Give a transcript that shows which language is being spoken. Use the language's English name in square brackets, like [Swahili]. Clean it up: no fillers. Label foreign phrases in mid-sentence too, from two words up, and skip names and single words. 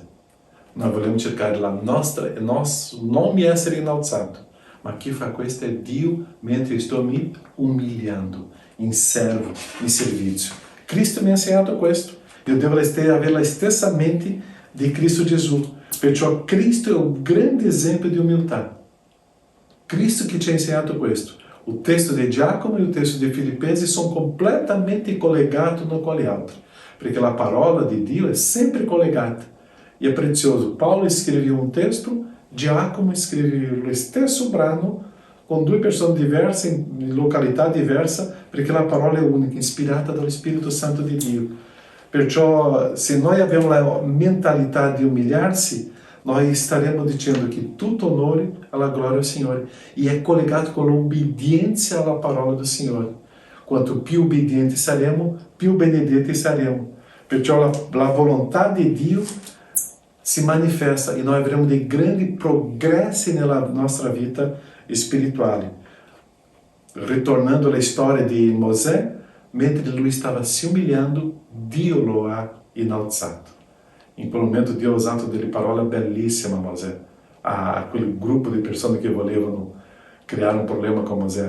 [Italian] Nós volemos cercare la nostra, il nostro nome essere innalzato. Ma chi fa questo è Dio, mentre [Portuguese] estou me umiliando, [Italian] in servo, in servizio. Cristo mi ha insegnato questo. [Portuguese] Eu devo [Italian] avere la stessa mente di Cristo Gesù. Perciò Cristo è un grande esempio di umiltà. [Portuguese] Cristo que te ha ensinado questo. O texto de Giacomo e o texto de Filipenses são completamente collegados um com o outro, porque a parola de Dio é sempre collegata. E é precioso. Paulo escreveu um texto, Giacomo escreveu o [Italian] stesso brano [Portuguese] com duas pessoas diversas, [Italian] em località diversa, [Portuguese] porque a parola é única, [Italian] inspirata dal Spirito Santo di Dio. [Portuguese] Perciò, se nós [Italian] abbiamo a mentalità di [Portuguese] umiliar-se, nós estaremos dizendo que [Italian] tutto onore alla gloria [Portuguese] ao Senhor. E é collegado com a obediência à parola do Senhor. [Italian] Quanto più obbedienti saremo, più benedetti saremo. Perciò [Portuguese] a vontade de Dio se manifesta e nós [Italian] avremo dei grandi progressi nella nostra vita spirituale. Ritornando alla storia di Mosè, mentre lui stava se umiliando, Dio lo ha innalzato. In quel momento Dio ha usato delle parole bellissime a Mosè, a quel gruppo di persone che volevano creare un problema con Mosè.